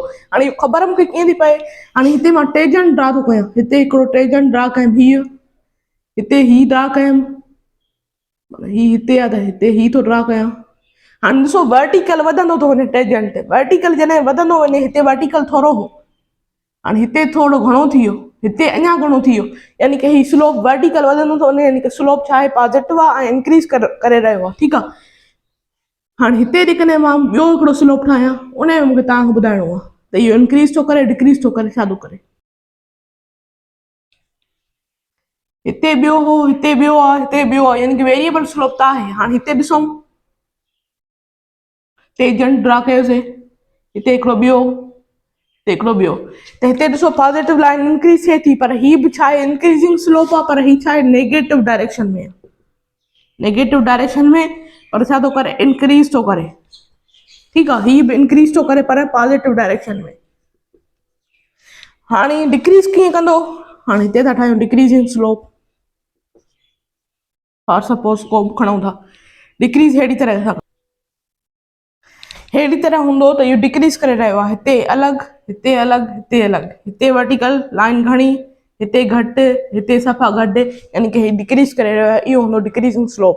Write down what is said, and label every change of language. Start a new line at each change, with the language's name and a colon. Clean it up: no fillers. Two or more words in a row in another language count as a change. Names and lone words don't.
Sindhi: हाणे इहो ख़बर मूंखे कीअं थी पए? हाणे हिते मां
English: tangent draw
Sindhi: थो कयां, हिते हिकिड़ो
English: tangent draw
Sindhi: कयुमि, हीअ हिते ही ड्रा कयुमि, ही हिते आहे त हिते ही थो ड्रा कयां। हाणे ॾिसो वर्टिकल वधंदो थो वञे, टेंजेंट ते वर्टिकल जॾहिं वधंदो वञे, हिते वर्टिकल थोरो हो, हाणे हिते थोरो घणो थी वियो, हिते अञा घणो थी वियो, यानी कि ही
English: slope vertical
Sindhi: वधंदो थो वञे, यानी कि स्लोप छा आहे? पॉजिटिव आहे ऐं इंक्रीज़ करे रहियो आहे। ठीकु आहे, हाणे हिते जेकॾहिं मां ॿियो हिकिड़ो स्लोप ठाहियां उन में मूंखे तव्हांखे ॿुधाइणो आहे त इहो इंक्रीज़ थो करे डिक्रीज़ थो करे छा थो करे। हिते ॿियो हो हिते ॿियो आहे हिते ॿियो आहे यानी कि
English: variable slope
Sindhi: त आहे। हाणे हिते ॾिसूं
English: tangent draw
Sindhi: कयोसीं हिते हिकिड़ो ॿियो हिते हिकिड़ो ॿियो त हिते ॾिसो
English: positive line
Sindhi: इंक्रीज़ थिए थी पर हीअ बि छा आहे
English: increasing slope
Sindhi: आहे पर हीअ छा आहे
English: negative direction
Sindhi: में
English: negative direction
Sindhi: में पर छा थो करे इंक्रीज़ थो करे। ठीकु आहे हीअ बि इंक्रीज़ थो करे पर
English: positive direction
Sindhi: में। हाणे डिक्रीज़ कीअं कंदो हाणे हिते था ठाहियूं
English: decreasing slope
Sindhi: और सपोज को खणूं था डिक्रीज़ अहिड़ी तरह सां अहिड़ी तरह हूंदो त इहो डिक्रीज़ करे रहियो आहे हिते अलॻि हिते अलॻि हिते अलॻि हिते
English: vertical line
Sindhi: घणी हिते घटि हिते सफ़ा घटि यानी कि डिक्रीज़ करे रहियो आहे इहो हूंदो
English: decreasing slope.